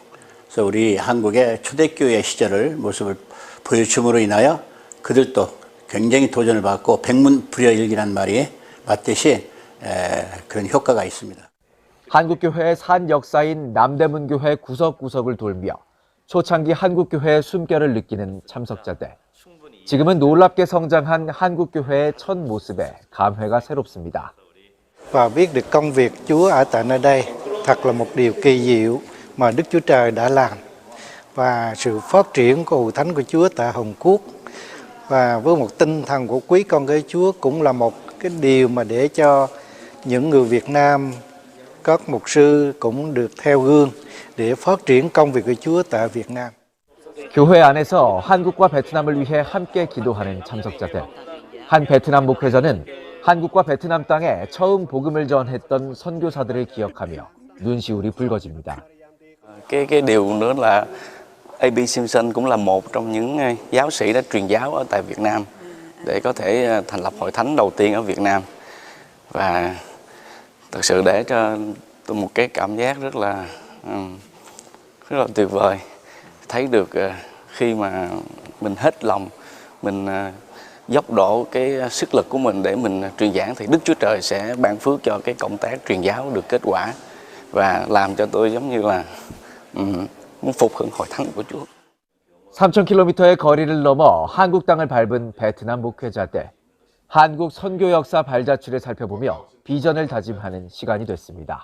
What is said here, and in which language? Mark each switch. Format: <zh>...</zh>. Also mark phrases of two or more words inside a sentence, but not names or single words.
<ko>그래서 우리 한국의 초대교회 시절을 모습을 보여줌으로 인하여 그들도 굉장히 도전을 받고 백문불여일기란 말이 맞듯이 그런 효과가 있습니다. 한국교회의 산 역사인 남대문교회 구석구석을 돌며 초창기 한국교회의 숨결을 느끼는 참석자들. 지금은 놀랍게 성장한 한국교회의 첫 모습에 감회가 새롭습니다.</ko> <vi>Và biết được công việc Chúa ở tại nơi đây thật là một điều kỳ diệu mà Đức Chúa Trời đã làm, và sự phát triển của hội thánh của Chúa tại Hồng Quốc và với một tinh thần của quý con cái Chúa cũng là một cái điều mà để cho những người Việt Nam, các mục sư cũng được theo gương để phát triển công việc của Chúa tại Việt Nam.</vi> <ko>교회 안에서 한국과 베트남을 위해 함께 기도하는 참석자들. 한 베트남 목회자는 한국과 베트남 땅에 처음 복음을 전했던 선교사들을 기억하며 눈시울이 붉어집니다.</ko> <vi>Cái điều nữa là A.B. Simpson cũng là một trong những giáo sĩ đã truyền giáo ở tại Việt Nam để có thể thành lập hội thánh đầu tiên ở Việt Nam, và thật sự để cho tôi một cái cảm giác rất là tuyệt vời, thấy được khi mà mình hết lòng, mình dốc đổ cái sức lực của mình để mình truyền giảng thì Đức Chúa Trời sẽ ban phước cho cái công tác truyền giáo được kết quả, và làm cho tôi giống như là muốn phục hưng hội thánh của Chúa.</vi> <ko>3,000km의 거리를 넘어 한국 땅을 밟은 베트남 목회자들. 한국 선교 역사 발자취를 살펴보며 비전을 다짐하는 시간이 됐습니다.</ko>